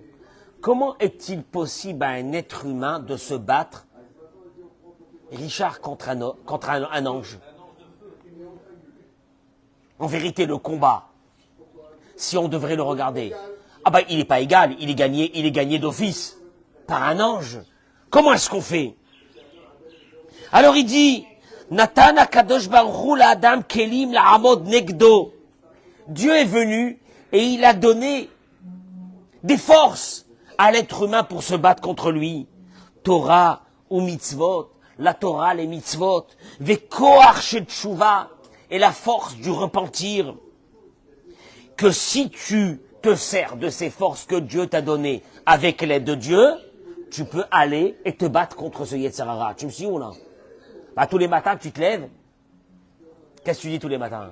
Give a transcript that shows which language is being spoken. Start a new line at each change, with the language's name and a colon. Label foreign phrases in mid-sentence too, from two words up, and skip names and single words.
French: Comment est-il possible à un être humain de se battre, Richard, contre un ange? En vérité, le combat, si on devrait le regarder, ah ben, il n'est pas égal, il est gagné d'office par un ange. Comment est-ce qu'on fait? Alors il dit,
Hebrew: נתן הקדוש ברוך הוא לאדם כלים לעמוד נגדו.
French: Dieu est venu et il a donné des forces à l'être humain pour se battre contre lui. Torah ou mitzvot, la Torah, les mitzvot,
Hebrew: וכוח של תשובה,
French: et la force du repentir. Que si tu te sers de ces forces que Dieu t'a données avec l'aide de Dieu, tu peux aller et te battre contre ce
Hebrew: יצר הרע.
French: Tu me suis ou non? Bah, tous les matins, tu te lèves. Qu'est-ce que tu dis tous les matins?